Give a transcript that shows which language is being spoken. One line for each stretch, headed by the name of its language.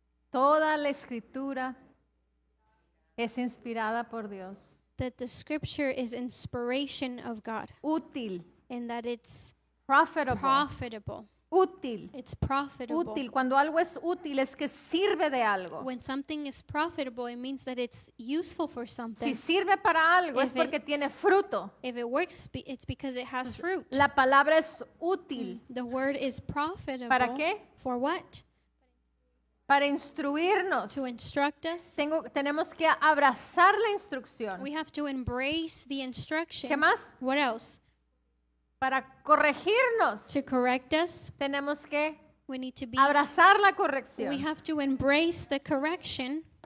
Spanish: Toda la escritura es inspirada por Dios,
English: That the scripture is inspiration of God
Spanish: útil,
English: and that it's profitable, profitable.
Spanish: útil,
English: It's profitable.
Spanish: útil. Cuando algo es útil es que sirve de algo.
English: When something is profitable, it means that it's useful for something.
Spanish: Si sirve para algo es
English: If
Spanish: porque
English: it's-
Spanish: tiene fruto.
English: If it works, it's because it has fruit.
Spanish: La palabra es útil.
English: The word is profitable.
Spanish: ¿Para qué?
English: For what?
Spanish: Para instruirnos.
English: To instruct us.
Spanish: Tenemos que abrazar la instrucción.
English: We have to embrace the instruction.
Spanish: ¿Qué más?
English: What else?
Spanish: Para corregirnos.
English: To correct us,
Spanish: Tenemos que
English: we need to be.
Spanish: abrazar la
English: We
Spanish: corrección.
English: have to embrace the correction.